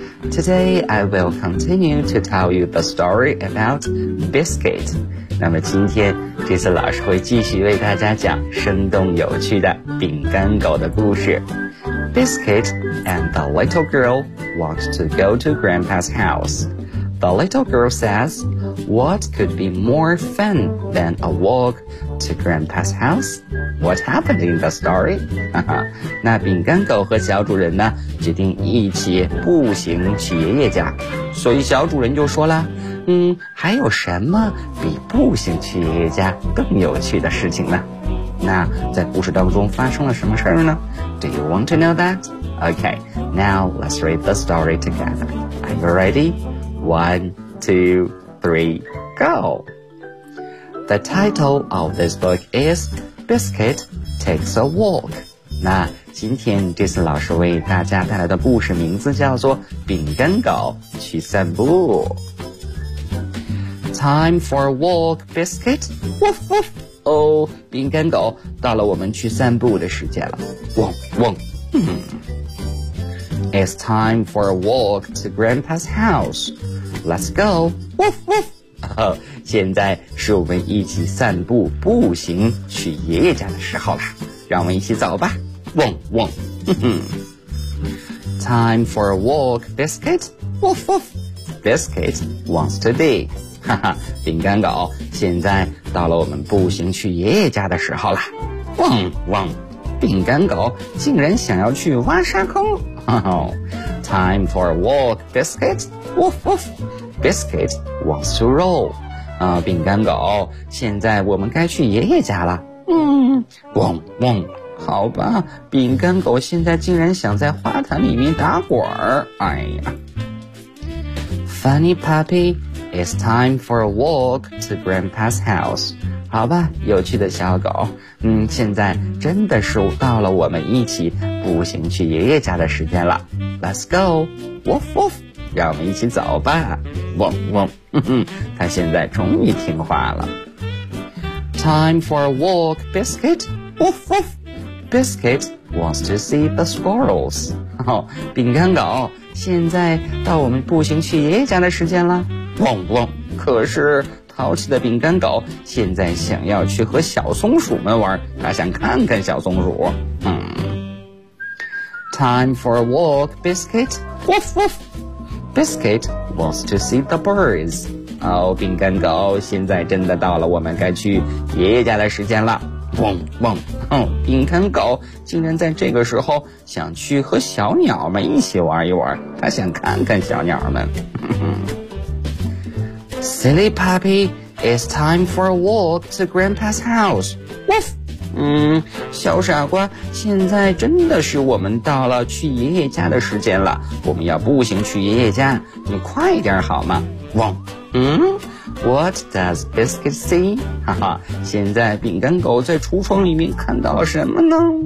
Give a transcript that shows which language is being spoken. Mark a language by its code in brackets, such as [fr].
[en] Today, I will continue to tell you the story about Biscuit. [zh] 那么今天 Jason 老师会继续为大家讲生动有趣的饼干狗的故事。 [en] Biscuit and the little girl want to go to Grandpa's house. The little girl says, what could be more fun than a walk to Grandpa's house? What happened in the story? [zh] 那饼干狗和小主人呢，决定一起步行去爷爷家。所以小主人就说了，还有什么比步行去爷爷家更有趣的事情呢？那在故事当中发生了什么事儿呢？ [en] Do you want to know that? Okay, now let's read the story together. Are you ready? 1, 2, 3, go! The title of this book is Biscuit Takes a Walk. [zh] 那今天 Jason 老师为大家带来的故事名字叫做饼干狗去散步。 [en] Time for a walk, Biscuit. Woof woof! [zh] Oh, 饼干狗到了我们去散步的时间了。汪汪！ [en] It's time for a walk to Grandpa's house. Let's go. Woof woof. [zh] 现在是我们一起散步步行去爷爷家的时候了，让我们一起走吧。汪汪。 [en] Time for a walk, Biscuit. Woof woof. Biscuit wants to be. [zh] 饼干狗，现在到了我们步行去爷爷家的时候了。汪汪。饼干狗竟然想要去挖沙坑。 [en] Time for a walk, Biscuit. Woof woof. Biscuit wants to roll. [zh] 饼干狗，现在我们该去爷爷家了。汪汪。好吧，饼干狗现在竟然想在花坛里面打滚儿。哎呀。 [en] Funny puppy, it's time for a walk to Grandpa's house. [zh] 好吧，有趣的小狗，现在真的是到了我们一起步行去爷爷家的时间了。 [en] Let's go, woof woof, [zh] 让我们一起走吧。汪汪，他现在终于听话了。 [en] Time for a walk, Biscuit, woof woof. Biscuit wants to see the squirrels. [zh] 饼干狗，现在到我们步行去爷爷家的时间了。汪汪，可是淘气的饼干狗现在想要去和小松鼠们玩，他想看看小松鼠。 [en] Time for a walk, Biscuit. Woof woof. Biscuit wants to see the birds. [zh] 哦，饼干狗，现在真的到了我们该去爷爷家的时间了。汪汪！哦，饼干狗竟然在这个时候想去和小鸟们一起玩一玩，他想看看小鸟们。 [en] Silly puppy, it's time for a walk to Grandpa's house. Woof. [zh] 小傻瓜，现在真的是我们到了去爷爷家的时间了，我们要步行去爷爷家，你快一点好吗？汪。 [en] What does Biscuit see? [zh] 哈哈，现在饼干狗在橱窗里面看到了什么呢？